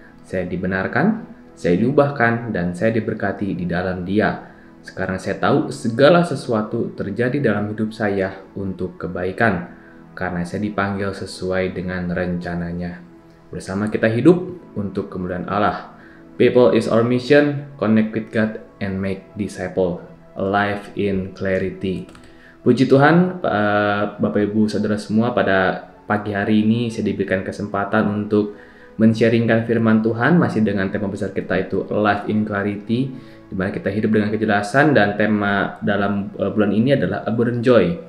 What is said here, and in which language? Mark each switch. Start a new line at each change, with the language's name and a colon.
Indonesian: Saya dibenarkan, saya diubahkan, dan saya diberkati di dalam Dia. Sekarang saya tahu segala sesuatu terjadi dalam hidup saya untuk kebaikan, karena saya dipanggil sesuai dengan rencananya. Bersama kita hidup untuk kemuliaan Allah.
English: People is our mission, connect with God and make disciple, a life in clarity.
Indonesian: Puji Tuhan, Bapak Ibu Saudara semua, pada pagi hari ini saya diberikan kesempatan untuk men-sharingkan firman Tuhan masih dengan tema besar kita itu Life in Clarity, di mana kita hidup dengan kejelasan, dan tema dalam bulan ini adalah Abundant Joy.